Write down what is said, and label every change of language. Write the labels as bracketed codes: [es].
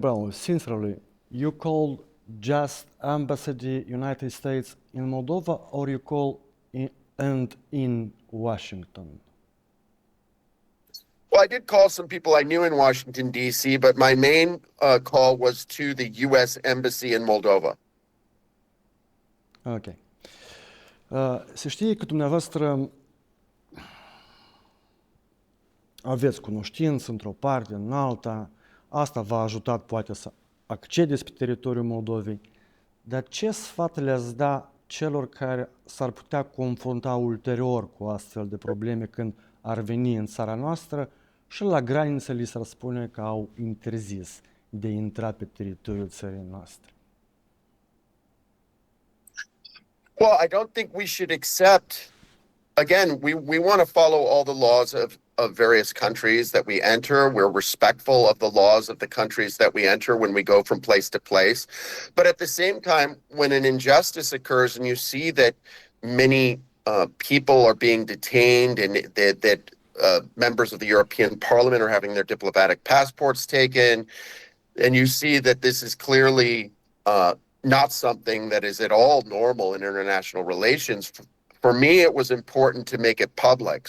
[en] Brown, sincerely, you called just Embassy United States in Moldova, or you call in Washington? Well, I did call some people I knew in Washington, D.C., but my main call was to the U.S. Embassy in Moldova. Ok. [ro] Se știe că dumneavoastră aveți cunoștință într-o parte, în alta. Asta v-a ajutat poate să accedeți pe teritoriul Moldovei. Dar ce sfat le-ați da celor care s-ar putea confrunta ulterior cu astfel de probleme când ar veni în țara noastră și la graniță li s-ar spune că au interzis de a intra pe teritoriul țării noastre? [en] Well, I don't think we should accept, again, we want to follow all the laws of various countries that we enter. We're respectful of the laws of the countries that we enter when we go from place to place. But at the same time, when an injustice occurs and you see that many people are being detained and that members of the European Parliament are having their diplomatic passports taken, and you see that this is clearly not something that is at all normal in international relations, for me, it was important to make it public.